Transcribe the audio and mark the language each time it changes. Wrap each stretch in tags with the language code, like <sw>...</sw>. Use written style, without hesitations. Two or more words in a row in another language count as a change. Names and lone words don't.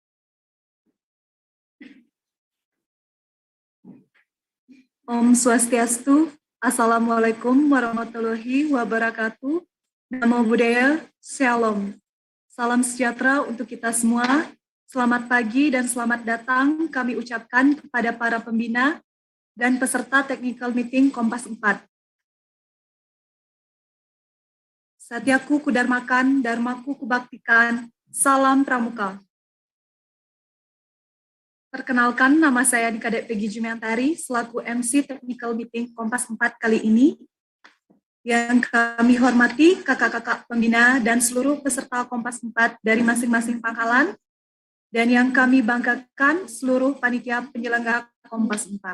<sa>ॐ स्वस्त्यस्तु,</sa> <ar>السلام عليكم ورحمة الله وبركاته.</ar> <pi>Namo Buddhaya, Shalom.</pi> <id>Salam sejahtera untuk kita semua. Selamat pagi dan selamat datang kami ucapkan kepada para pembina dan peserta</id> <en>Technical Meeting</en> <id>Kompas 4. Satyaku kudarmakan, dharmaku kubaktikan, salam pramuka. Perkenalkan, nama saya Dikadek Peggy Jumiantari, selaku MC</id> <en>Technical Meeting</en> <id>Kompas 4 kali ini. Yang kami hormati kakak-kakak pembina dan seluruh peserta Kompas 4 dari masing-masing pangkalan, dan yang kami banggakan seluruh panitia penyelenggara Kompas 4.</id>